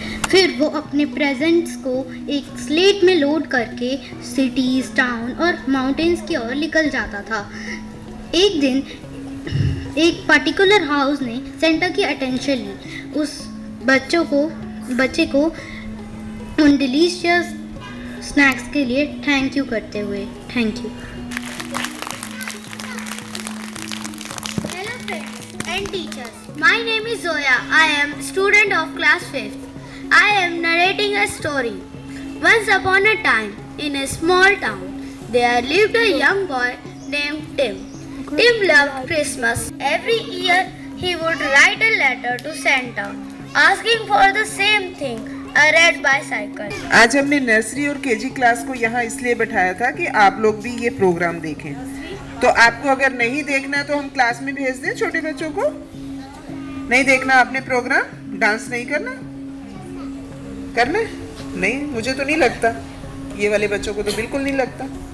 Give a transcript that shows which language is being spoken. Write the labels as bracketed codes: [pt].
[hi] फिर वो अपने प्रेजेंट्स को एक स्लेट में लोड करके सिटीज, टाउन और माउंटेन्स की ओर निकल जाता था। एक दिन एक पर्टिकुलर हाउस ने सेंटा की अटेंशन ली, उस बच्चे को उन डिलीशियस स्नैक्स के लिए थैंक यू करते हुए। Thank you. [en] Hello friends and teachers. My name is Zoya. I am student of class 5th. I am narrating a story. Once upon a time, in a small town, there lived a young boy named Tim. Tim loved Christmas. Every year, he would write a letter to Santa, asking for the same thing, a red bicycle. [hi] आज हमने nursery और KG class को यहाँ इसलिए बैठाया था कि आप लोग भी ये प्रोग्राम देखें। तो आपको अगर नहीं देखना तो हम क्लास में भेज दें छोटे बच्चों को। नहीं देखना आपने प्रोग्राम, डांस नहीं करना नहीं, मुझे तो नहीं लगता, ये वाले बच्चों को तो बिल्कुल नहीं लगता।